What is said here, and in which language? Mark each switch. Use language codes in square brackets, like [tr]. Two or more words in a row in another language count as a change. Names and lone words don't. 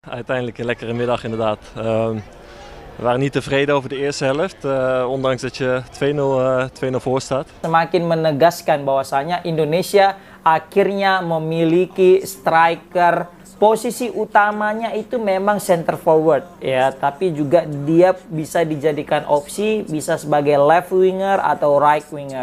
[nl] Uiteindelijk een lekkere middag inderdaad. We waren niet tevreden over de eerste helft, ondanks dat je 2-0 voor staat. [id] Semakin menegaskan bahwasanya Indonesia akhirnya memiliki striker, posisi utamanya itu memang [en] center forward [id] ya, tapi juga dia bisa dijadikan opsi, bisa sebagai [en] left winger [id] atau [en] right winger.